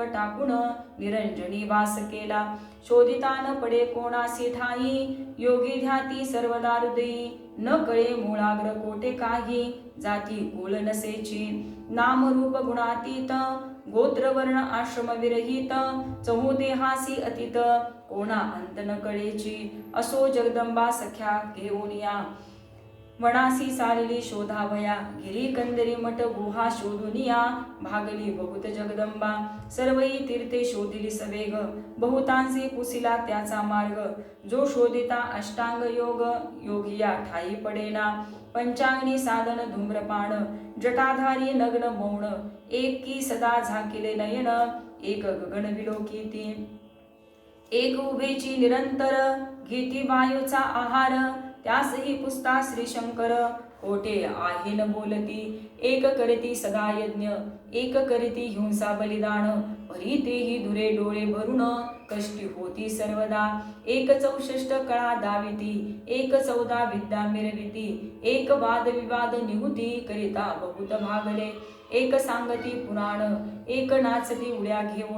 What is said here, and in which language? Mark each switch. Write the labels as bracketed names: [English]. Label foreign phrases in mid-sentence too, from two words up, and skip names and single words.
[Marathi] टाकून निरंजनी वास केला शोधितान पडे कोणासी ठाई योगी ध्याती सर्वदा हृदयी न कळे मूळाग्र कोठे काही जाती कुल नसेची नामरूप गुणातीत गोत्रवर्ण आश्रम विरहित चहुदेहासी अतीत कोणा अंत न कळेची असो जगदंबा सख्या घेऊन या वनासी सालिली शोधावया गिरी कंदरी मठ गुहा शोधुनिया भागली बहुत जगदंबा सर्वई तीर्थे शोधिली सवेग बहुतांसी पुसिला त्याचा मार्ग जो शोधिता अष्टांग योग योगिया ठाई पडेना पंचांगनी साधन धूम्रपान जटाधारी नग्न मौन एक की सदा झाकिले नयन एक गगन विलोकिती एक उभेची निरंतर घेती वायूचा आहार त्यासही पुसता श्री शंकर. कोठे आहे न बोलती एक करती सदा यज्ञ, एक करीती हिंसा बलिदान. भरी तेही दुरे डोळे भरून कष्टी होती सर्वदा. एक 64 कळा दाविती, एक 14 विद्या मिरविती. एक वाद विवाद निहुती करिता बहुत भागले. एक सांगती पुराण, एक नाचती उड्या घेऊन.